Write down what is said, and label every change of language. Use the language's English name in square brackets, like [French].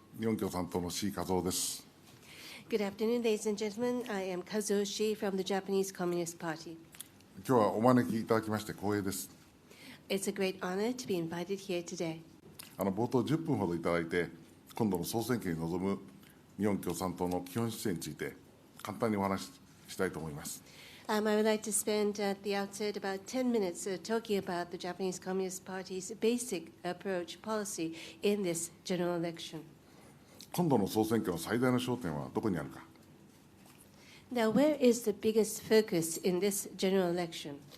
[Japanese] 日本共産党の志位和夫です。 [English] Good afternoon, ladies and gentlemen. I am Kazuo Shi from the Japanese Communist Party. [Japanese] 今日はお招きいただきまして光栄です。 [English] It's a great honor to be invited here today. [Japanese] 冒頭10分ほどいただいて、今度の総選挙に臨む日本共産党の基本姿勢について簡単にお話ししたいと思います。 [English] I would like to spend at the outset about 10 minutes talking about the Japanese Communist Party's basic approach policy in this general election. [Japanese] 今度の総選挙の最大の焦点はどこにあるか。 [English] Now, where is the biggest focus in this general election?